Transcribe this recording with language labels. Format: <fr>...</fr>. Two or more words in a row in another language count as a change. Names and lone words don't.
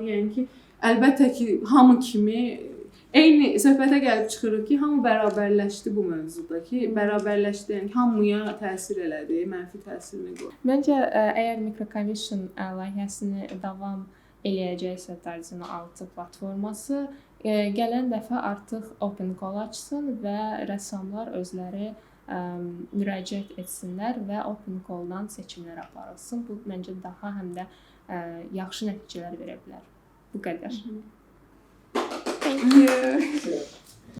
<az>Yəni ki, əlbəttə ki, hamı kimi eyni söhbətə gəlib çıxırıq ki, hamı bərabərləşdi bu mövzuda ki, bərabərləşdi, yəni hamıya təsir elədi, mənfi təsirini qoydu. Məncə əgər Microcommission layihəsini davam eləyəcəksə Darzino 6 platforması, gələn dəfə artıq</az> <en>open call</en> <az>açsın və rəssamlar özləri müraciət etsinlər və</az> <en>open call-</en> <az>dan seçimlər aparılsın. Bu məncə daha həm də yaxşı nəticələr verə bilər. Bu qədər.</az> <en>Thank you.</en>